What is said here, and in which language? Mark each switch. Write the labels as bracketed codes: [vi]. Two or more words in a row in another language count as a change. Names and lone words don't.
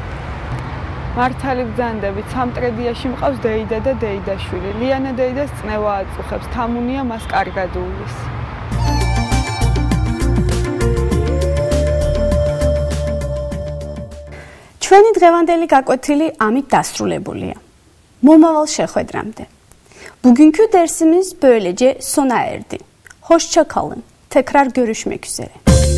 [ka] მართალი ბრძანდებით, სამტრედიაში მყავს დეიდა და დეიდაშვილი. ლიანა დეიდას წნევა აწუხებს, თამუნია მას კარგად უვლის. ჩვენი დღევანდელი გაკვეთილი ამით დასრულებულია. მომავალ შეხვედრამდე. [tr] Bugünkü dersimiz böylece sona erdi. Hoşça kalın. Tekrar görüşmek üzere.